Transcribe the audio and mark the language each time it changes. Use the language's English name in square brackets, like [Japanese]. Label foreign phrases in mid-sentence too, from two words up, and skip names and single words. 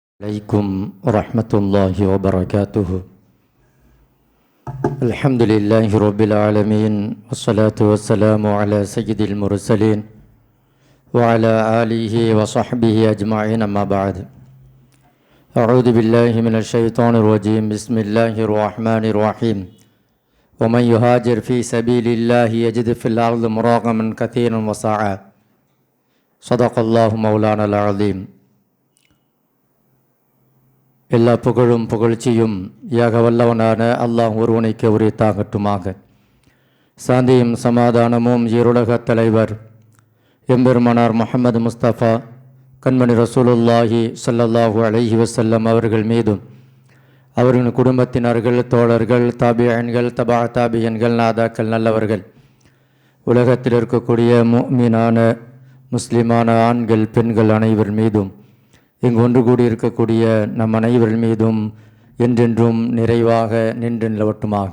[Arabic] عليكم ورحمة الله وبركاته. الحمد لله رب العالمين والصلاة والسلام على سيد المرسلين وعلى آله وصحبه أجمعين أما بعد. أعوذ بالله من الشيطان الرجيم. بسم الله الرحمن الرحيم. ومن يهاجر في سبيل الله يجد في الأرض مراغما كثيرا وسعا. صدق الله مولانا العظيم. [Tamil] எல்லா புகழும் புகழ்ச்சியும் யாக வல்லவனான அல்லாஹ் ஒருவனுக்கு உரித்தாகட்டுமாக. சாந்தியும் சமாதானமும் ஈருலகத் தலைவர் எம்பெருமானார் முஹம்மது முஸ்தபா கண்மணி [Arabic] رسول الله صلى الله عليه وسلم [Tamil] அவர்கள் மீதும் அவர்களின் குடும்பத்தினர்கள், தோழர்கள், தாபியன்கள், தபா தாபியன்கள், நாதாக்கள், நல்லவர்கள், உலகத்தில் இருக்கக்கூடிய முஃமினான முஸ்லிமான ஆண்கள், பெண்கள் அனைவர் மீதும், இங்கு ஒன்று கூடியிருக்கக்கூடிய நம் அனைவர்கள் மீதும் என்றென்றும் நிறைவாக நின்று நிலவட்டுமாக.